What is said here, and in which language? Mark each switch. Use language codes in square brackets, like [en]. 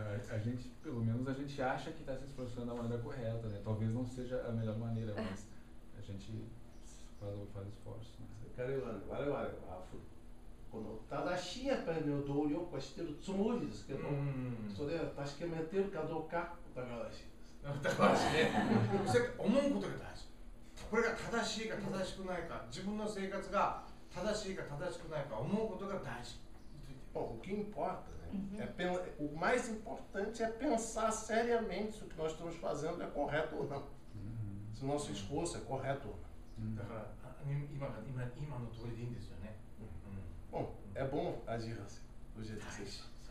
[pt] A gente, pelo menos a gente acha que está se esforçando da maneira correta, né? Talvez não seja a melhor maneira, mas a gente faz esforço. Né? [ja] 我々はこの正しいやっぱり努力はしてるつもりですけど、それは確かめてるかどうか疑わしいです。疑わしいね。思うことが大事。これが正しいか正しくないか、自分の生活が正しいか正しくないか思うことが大事。 [pt] Bom, o que importa, né? O mais importante é pensar seriamente se o que nós estamos fazendo é correto ou não. Se o nosso esforço é correto ou não. [ja] だから今の通りでいいんですよね。 [pt] Bom, é bom agir assim, do jeito que vocês.